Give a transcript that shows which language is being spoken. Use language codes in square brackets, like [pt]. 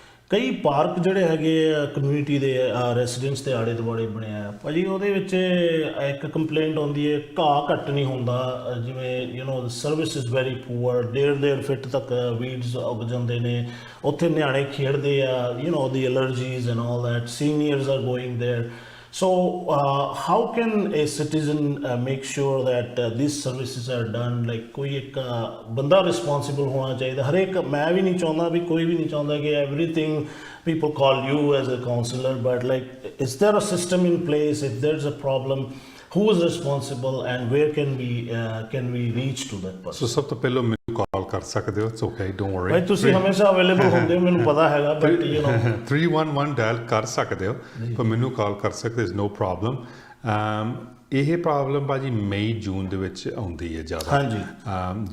[pa] ਕਈ ਪਾਰਕ ਜਿਹੜੇ ਹੈਗੇ ਆ ਕਮਿਊਨਿਟੀ ਦੇ ਰੈਸੀਡੈਂਟਸ ਦੇ ਆਲੇ ਦੁਆਲੇ ਬਣਿਆ ਭਾਜੀ, ਉਹਦੇ ਵਿੱਚ ਇੱਕ ਕੰਪਲੇਂਟ ਆਉਂਦੀ ਹੈ, ਘਾਹ ਘੱਟ ਨਹੀਂ ਹੁੰਦਾ, ਜਿਵੇਂ [en] service is very poor, [pa] 1.5 ਫੁੱਟ ਤੱਕ ਵੀਡਸ ਉੱਗ ਜਾਂਦੇ ਨੇ, ਉੱਥੇ ਨਿਆਣੇ ਖੇਡਦੇ ਆ, ਦੀ allergies and all that, [en] Seniors are going there. So how can a citizen make sure that these services are done? [hi] Like कोई एक बंदा responsible होना चाहिए। हर एक, मैं भी नहीं चाहता भी, कोई भी नहीं चाहता कि [en] everything people call you as a counselor, but like is there a system in place? If there's a problem, who is responsible and where can we reach to that person? [pa] So ਸਭ ਤੋਂ ਪਹਿਲਾਂ ਮੈਨੂੰ ਕਾਲ ਕਰ ਸਕਦੇ ਹੋ, [en] it's okay, don't worry [pa] ਭਾਈ, ਤੁਸੀਂ ਹਮੇਸ਼ਾ available ਹੁੰਦੇ ਹੋ, ਮੈਨੂੰ ਪਤਾ ਹੈਗਾ, but 311 ਡਾਇਲ ਕਰ ਸਕਦੇ ਹੋ, ਪਰ ਮੈਨੂੰ ਕਾਲ ਕਰ ਸਕਦੇ, [en] is no problem। [pa] ਇਹ ਪ੍ਰੋਬਲਮ ਭਾਜੀ ਮਈ ਜੂਨ ਦੇ ਵਿੱਚ ਆਉਂਦੀ ਹੈ ਜ਼ਿਆਦਾ। ਹਾਂਜੀ।